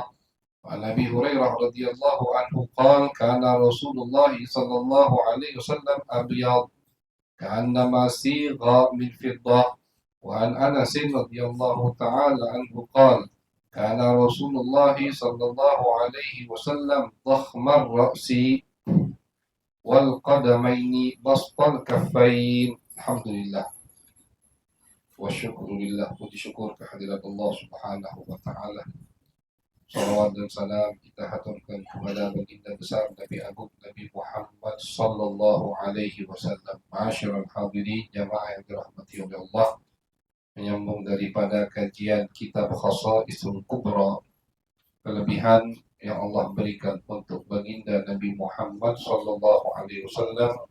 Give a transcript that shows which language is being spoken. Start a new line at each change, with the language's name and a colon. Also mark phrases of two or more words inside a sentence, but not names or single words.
Arabic: وعن أبي هريرة رضي الله عنه قال كان رسول الله صلى الله عليه وسلم أبيض كأنما صيغ من فضة. وعن أنس رضي الله تعالى عنه قال كان رسول الله صلى الله عليه وسلم ضخم الرأس والقدمين بسط الكفين. الحمد لله والشكر لله.
Indonesian: Puji syukur kehadirat Allah
Arabic: سبحانه وتعالى.
Indonesian: Salawat dan salam kita haturkan kepada baginda besar Nabi Agung Nabi Muhammad
Arabic: صلى الله عليه وسلم. معاشر الحاضرين
Indonesian: jamaah yang dirahmati oleh Allah, menyambung daripada kajian kitab Khasaisul Kubra, kelebihan yang Allah berikan untuk baginda Nabi Muhammad
Arabic: صلى الله عليه وسلم.